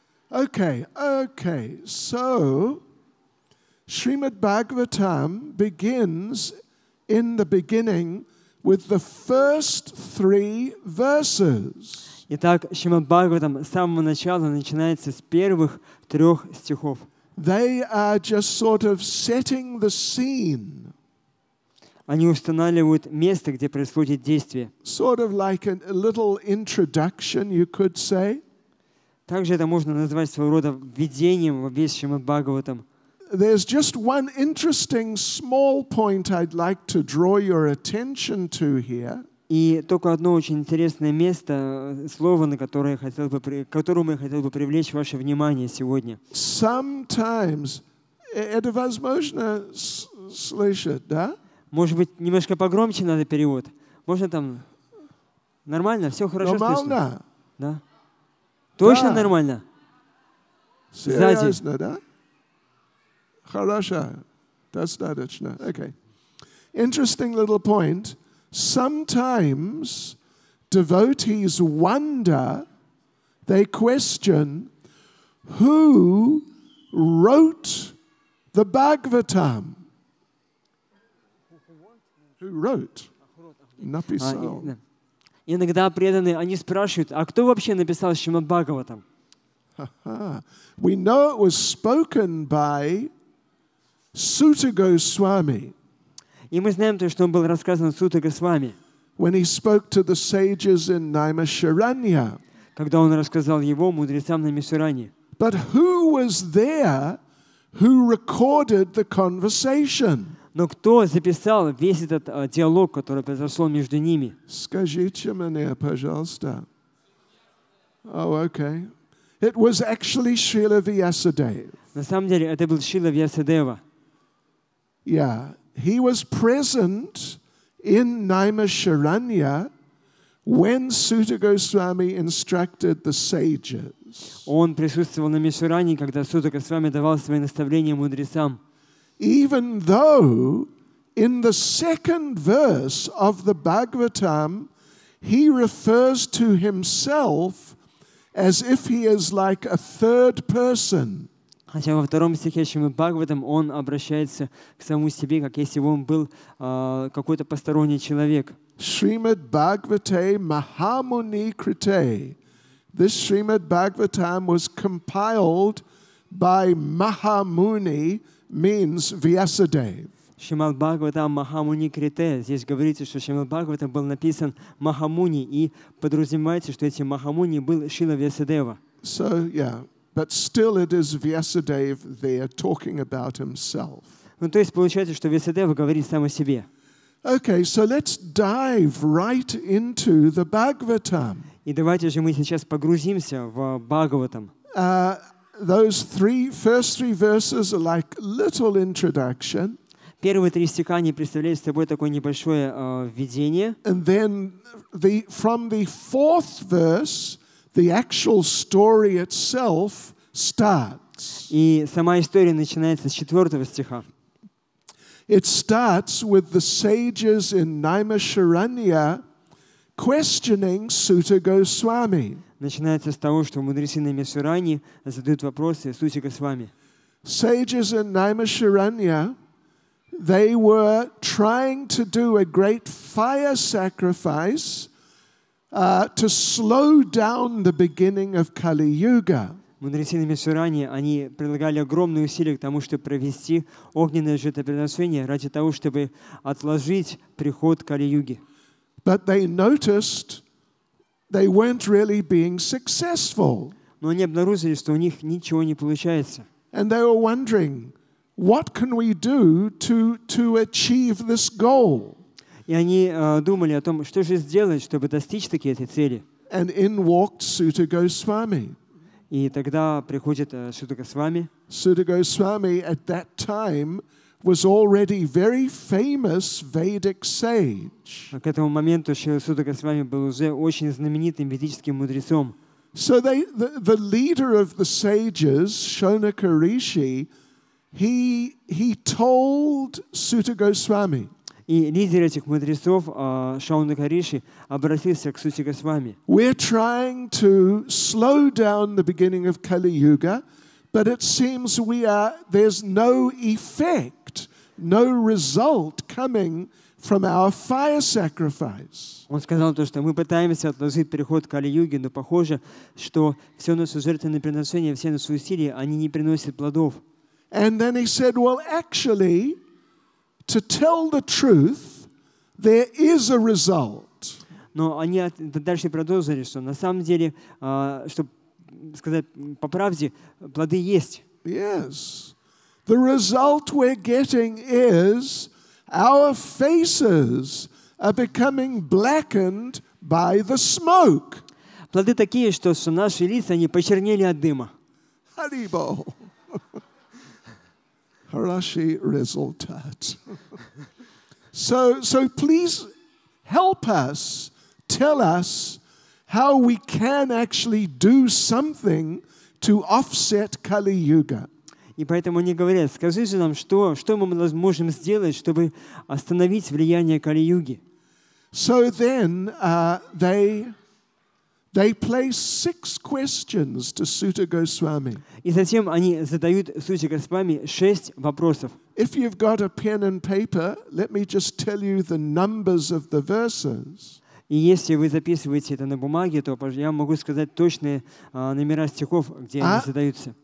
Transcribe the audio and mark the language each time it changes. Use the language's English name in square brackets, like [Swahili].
[English] Okay, so Srimad Bhagavatam begins in the beginning with the first 3 verses. [Russian] Итак, Шримад Бхагаватам с самого начала начинается с первых 3 стихов. [English] They are just sort of setting the scene. [Russian] Они устанавливают место, где происходит действие. [English] Sort of like a little introduction, you could say. [Russian] Также это можно назвать своего рода введением в весь Шримад Бхагаватам. [English] There's just one interesting small point I'd like to draw your attention to here. [Russian] И только одно очень интересное место, слово, на которое к которому я хотел бы привлечь ваше внимание сегодня. [English] Sometimes, [Russian] это возможно слышать, да? Может быть, немножко погромче надо перевод? Можно там... Нормально? Все хорошо Нормально. слышно? Да? Точно да. Нормально? Серьезно, да? Хорошо. Достаточно. [English] Okay. Interesting little point. Sometimes devotees wonder, they question, who wrote the Bhagavatam? Who wrote? [Russian] Написал. Иногда преданные, они спрашивают, а кто вообще написал Шримад Бхагаватам? [English] We know it was spoken by Sutta Goswami [Russian] И мы знаем то, что он был рассказан Сутта Госвами, [English] when he spoke to the sages in Naimisharanya. [Russian] когда он рассказал его мудрецам на Мишуране. [English] But who was there who recorded the conversation? [Russian] Но кто записал весь этот диалог, который произошел между ними? Скажите мне, пожалуйста. [English] Oh, okay. It was actually Srila Vyasadeva. [Russian] На самом деле это был Шрила Вьясадева. [English] Yeah, he was present in Naimisharanya when Sutta Goswami instructed the sages. [Russian] Он присутствовал на Мишуране, когда Сутта Госвами давал свои наставления мудрецам. [English] Even though in the second verse of the Bhagavatam he refers to himself as if he is like a third person. [Russian] Хотя во втором стихе Шримад Бхагаватам он обращается к самому себе, как если бы он был какой-то посторонний человек. [Sanskrit] Srimad Bhagavate Mahamuni Krite. [English] This Srimad Bhagavatam was compiled by Mahamuni, means Vyasadeva. [Sanskrit] Шримад Бхагаватам Махамуни Крите. [Russian] Здесь говорится, что Шримад Бхагаватам был написан Махамуни, и подразумевается, что этим Махамуни был Шрила Вьясадева. [English] So, yeah, but still it is Vyasadeva there talking about himself. [Russian] Ну, то есть получается, что Вьясадева говорит сам о себе. [English] Okay, so let's dive right into the Bhagavatam. [Russian] И давайте же мы сейчас погрузимся в Бхагаватам. [English] Those first three verses are like little introduction. [Russian] Первые 3 стиха они представляют собой такое небольшое введение. [English] And then from the fourth verse, the actual story itself starts. [Russian] И сама история начинается с 4 стиха. [English] It starts with the sages in Naimisharanya questioning Sutta Goswami. [Russian] Начинается с того, что мудрецы на Мишуране задают вопросы Сутте Госвами. [English] Sages in Naimisharanya, they were trying to do a great fire sacrifice to slow down the beginning of Kali Yuga. [Russian] Мудрецы на Мишуране, они прилагали огромные усилия к тому, чтобы провести огненное жертвоприношение ради того, чтобы отложить приход Кали-юги. [English] But they noticed they weren't really being successful. [Russian] Но они обнаружили, что у них ничего не получается. [English] And they were wondering, what can we do to achieve this goal? [Russian] И они думали о том, что же сделать, чтобы достичь таки этой цели. [English] And in walked Sutta Goswami. [Russian] И тогда приходит Сутта Госвами. [English] Sutta Goswami at that time was already very famous Vedic sage. [Russian] К этому моменту Сутта Госвами был уже очень знаменитым ведическим мудрецом. [English] So the leader of the sages, Shonaka Rishi, he told Sutta Goswami. [Russian] И лидер этих мудрецов, Шаунака Риши, обратился к Сутте Госвами. [English] We're trying to slow down the beginning of Kali Yuga, but it seems there's no effect, no result coming from our fire sacrifice. [Russian] Он сказал то, что мы пытаемся отложить переход к Кали-юге, но похоже, что все наши жертвенные приношения, все наши усилия, они не приносят плодов. [English] And then he said, well, actually, to tell the truth, there is a result. [Russian] Но они дальше продолжили, что на самом деле, чтобы сказать по правде, плоды есть. [English] Yes. The result we're getting is our faces are becoming blackened by the smoke. [Russian] Плоды такие, что наши лица, они почернели от дыма. [Sanskrit] Haribol. [Russian] Хороший результат. [English] So please help us, tell us how we can actually do something to offset Kali Yuga. [Russian] И поэтому они говорят, скажи же нам, что мы можем сделать, чтобы остановить влияние Кали-юги. [English] So then they place 6 questions to Sutta Goswami. [Russian] И затем они задают Сутте Госвами 6 вопросов. [English] If you've got a pen and paper, let me just tell you the numbers of the verses. [Russian] И если вы записываете это на бумаге, то я могу сказать точные номера стихов, где они задаются.